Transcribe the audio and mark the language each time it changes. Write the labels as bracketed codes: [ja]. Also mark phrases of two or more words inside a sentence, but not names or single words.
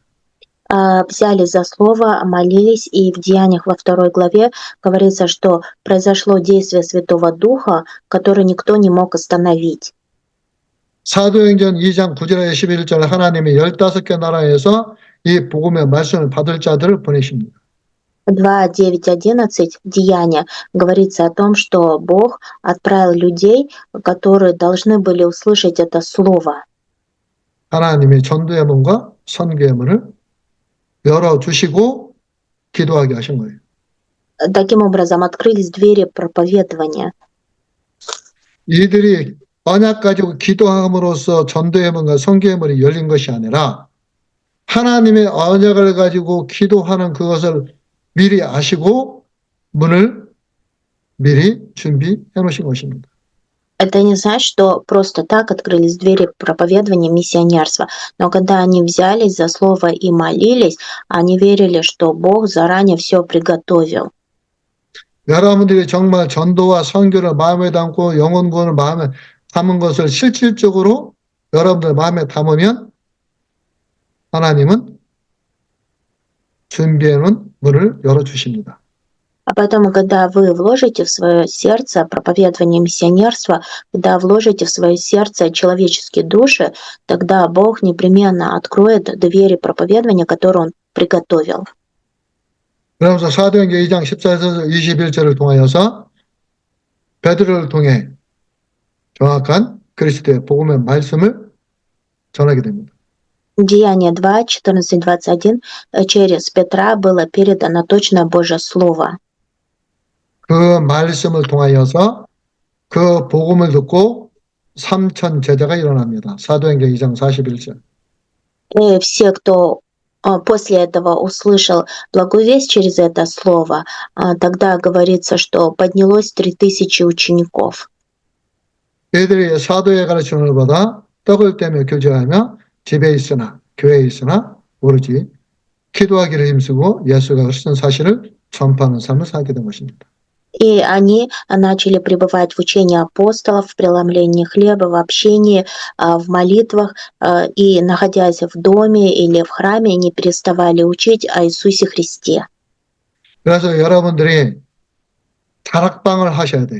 [ru] Взяли за Слово, молились, и в Деяниях во 2 главе говорится, что произошло действие Святого Духа, которое никто не мог остановить. [ko] 사도행전 2장 9절에 11절 하나님이 15개 나라에서 이 복음의 말씀을 받을 자들을 보내십니다. [ru] 2, 9, 11 Деяния говорится о том, что Бог отправил людей, которые должны были услышать это Слово. [ko] 하나님이 전도의 문과 선교의 문을 열어주시고 기도하게 하신 거예요. [ru] Таким образом, открылись двери проповедования. [ko] 이들이 언약 가지고 기도함으로써 전도의 문과 선교의 문이 열린 것이 아니라 하나님의 언약을 가지고 기도하는 그것을 미리 아시고 문을 미리 준비해 놓으신 것입니다. [ru] Это не значит, что просто так открылись двери проповедования миссионерства. Но когда они взялись за Слово и молились, они верили, что Бог заранее все приготовил. [ko] 여러분들이 정말 전도와 선교를 마음에 담고 영혼 구원을 마음에 담은 것을 실질적으로 여러분들 마음에 담으면 하나님은 준비해 놓은 문을 열어주십니다. [ru] А поэтому, когда вы вложите в свое сердце проповедование миссионерства, когда вложите в свое сердце человеческие души, тогда Бог непременно откроет двери проповедования, которые Он приготовил. [ko] 그러면서 사도행전 2장 14에서 21절을 통하여서 베드로를 통해 정확한 그리스도의 복음의 말씀을 전하게 됩니다. [ru] Деяния 2, 14-21 через Петра было передано точное Божье Слово. [ko] 그 말씀을 통하여서 그 복음을 듣고 3천 제자가 일어납니다. 사도행전 2장 41절. [ru] И все, кто после этого услышал благую весть через это слово, тогда говорится, что поднялось 3000 учеников. [ko] 이들이 사도의 가르침을 받아 떡을 떼며 교제하며 집에 있으나 교회에 있으나 오로지 기도하기를 힘쓰고 예수가 그리스도인 사실을 전파하는 삶을 살게 된 것입니다. [ru] И они начали пребывать в учении апостолов, в преломлении хлеба, в общении, в молитвах, и, находясь в доме или в храме, не переставали учить о Иисусе Христе. [ko] 그래서 여러분들이 다락방을 하셔야 돼요.